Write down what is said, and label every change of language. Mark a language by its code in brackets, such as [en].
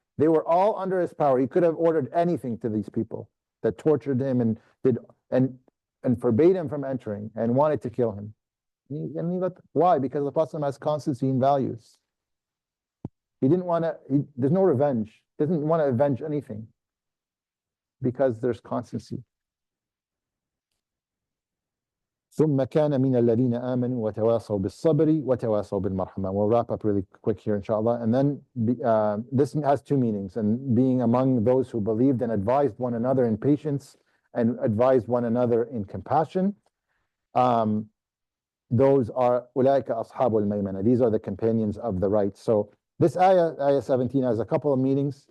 [en] They were all under his power. He could have ordered anything to these people that tortured him and forbade him from entering and wanted to kill him. Why? Because the Prophet has constancy in values. He didn't want to, there's no revenge. He doesn't want to avenge anything because there's constancy. [ar] ثم كان من الذين آمنوا وتواصوا بالصبر وتواصوا بالمرحمة. [en] We'll wrap up really quick here, inshallah. And then this has two meanings, and being among those who believed and advised one another in patience and advised one another in compassion. Those are [ar] أولئك أصحاب الميمنة. [en] These are the companions of the right. So this ayah 17 has a couple of meanings.